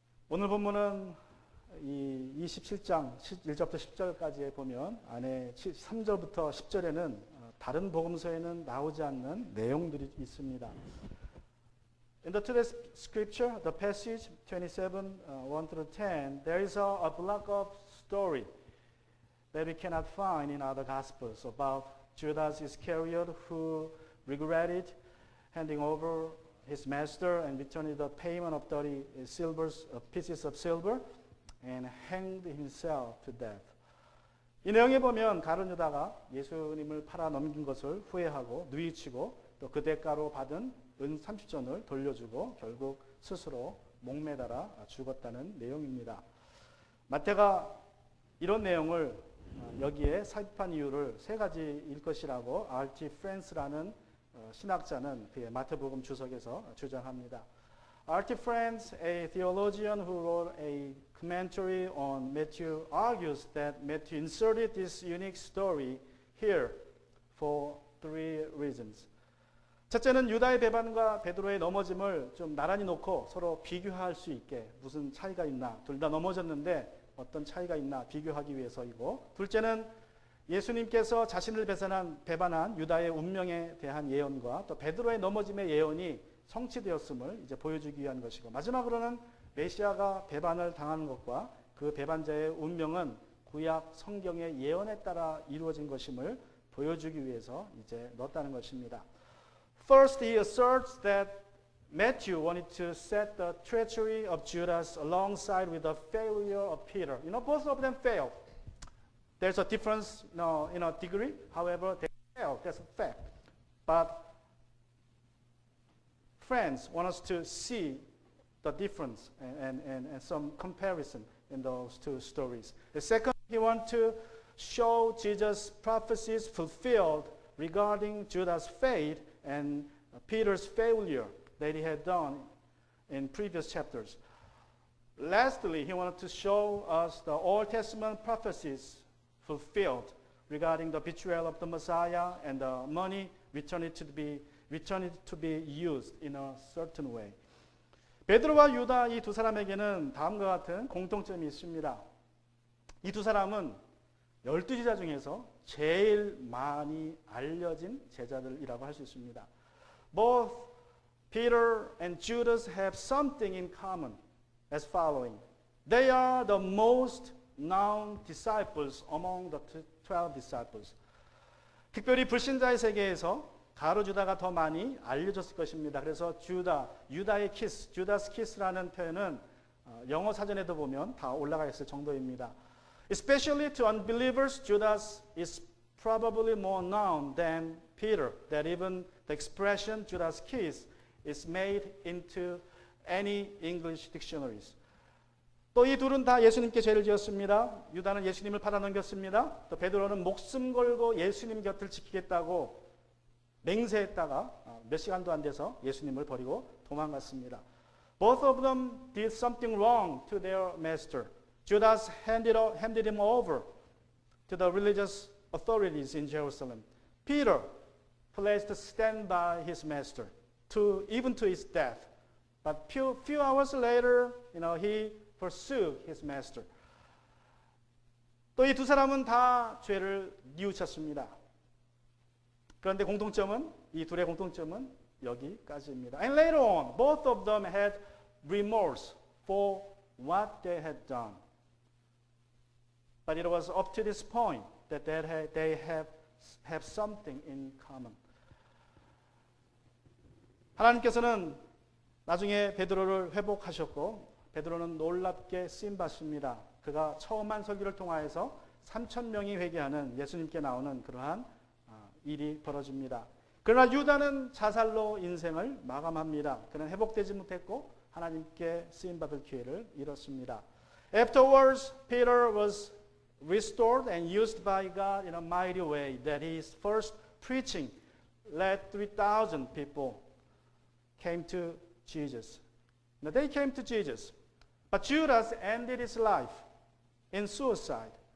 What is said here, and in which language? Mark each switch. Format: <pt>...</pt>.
<ko>오늘 본문은 이 27장 1절부터 10절까지에 보면 안에 3절부터 10절에는 다른 복음서에는 나오지 않는 내용들이 있습니다.</ko> <en>In the today's scripture, the passage 27, 1 through 10, there is a block of story that we cannot find in other gospels about Judas Iscariot who regretted handing over his master and returned the payment of 30 pieces of silver and hanged himself to death.</en> <ko>이 내용에 보면 가룟 유다가 예수님을 팔아 넘긴 것을 후회하고 누이치고 또 그 대가로 받은 은 30전을 돌려주고 결국 스스로 목매달아 죽었다는 내용입니다. 마태가 이런 내용을 여기에 삽입한 이유를 세 가지일 것이라고 R.T. 프랜스라는 신학자는 그의 마태복음 주석에서 주장합니다.</ko> <en>R.T. France, a theologian who wrote a commentary on Matthew, argues that Matthew inserted this unique story here for three reasons.</en> <ko>첫째는 유다의 배반과 베드로의 넘어짐을 좀 나란히 놓고 서로 비교할 수 있게 무슨 차이가 있나, 둘 다 넘어졌는데 어떤 차이가 있나 비교하기 위해서이고, 둘째는 예수님께서 자신을 배반한 유다의 운명에 대한 예언과 또 베드로의 넘어짐의 예언이 성취되었음을 이제 보여주기 위한 것이고, 마지막으로는 메시아가 배반을 당하는 것과 그 배반자의 운명은 구약 성경의 예언에 따라 이루어진 것임을 보여주기 위해서 이제 넣었다는 것입니다.</ko> <en>First, he asserts that Matthew wanted to set the treachery of Judas alongside with the failure of Peter. Both of them failed. There's a difference, in a degree. However, they failed. That's a fact. But friends want us to see the difference and some comparison in those two stories. The second, he wants to show Jesus' prophecies fulfilled regarding Judas' fate and Peter's failure that he had done in previous chapters. Lastly, he wanted to show us the Old Testament prophecies fulfilled regarding the betrayal of the Messiah and the money returned to be used in a certain way.</en> <ko>베드로와 유다 이 두 사람에게는 다음과 같은 공통점이 있습니다. 이 두 사람은 12제자 중에서 제일 많이 알려진 제자들이라고 할 수 있습니다.</ko> <en>Both Peter and Judas have something in common as following. They are the most known disciples among the 12 disciples.</en> <ko>특별히 불신자의 세계에서 가룟 유다가 더 많이 알려졌을 것입니다. 그래서 유다의 키스, 주다스 키스라는 표현은 영어 사전에도 보면 다 올라가 있을 정도입니다.</ko> <en>Especially to unbelievers, Judas is probably more known than Peter. That even the expression Judas kiss is made into any English dictionaries.</en> <ko>또 이 둘은 다 예수님께 죄를 지었습니다. 유다는 예수님을 팔아넘겼습니다. 또 베드로는 목숨 걸고 예수님 곁을 지키겠다고 맹세했다가 몇 시간도 안 돼서 예수님을 버리고 도망갔습니다.</ko> <en>Both of them did something wrong to their master. Judas handed him over to the religious authorities in Jerusalem. Peter pledged to stand by his master, even to his death. But few hours later, he forsook his master.</en> <ko>또 이 두 사람은 다 죄를 뉘우쳤습니다. 그런데 이 둘의 공통점은 여기까지입니다.</ko> <en>And later on, both of them had remorse for what they had done. But it was up to this point that they have something in common.</en> <ko>하나님께서는 나중에 베드로를 회복하셨고 베드로는 놀랍게 쓰임 받습니다. 그가 처음 한 설교를 통하여서 3,000명이 회개하는 예수님께 나오는 그러한 일이 벌어집니다. 그러나 유다는 자살로 인생을 마감합니다. 그는 회복되지 못했고 하나님께 쓰임받을 기회를 잃었습니다.</ko> <en>Afterwards, Peter was restored and used by God in a mighty way. That his first preaching led 3,000 people came to Jesus. Now they came to Jesus. But Judas ended his life in suicide.</en>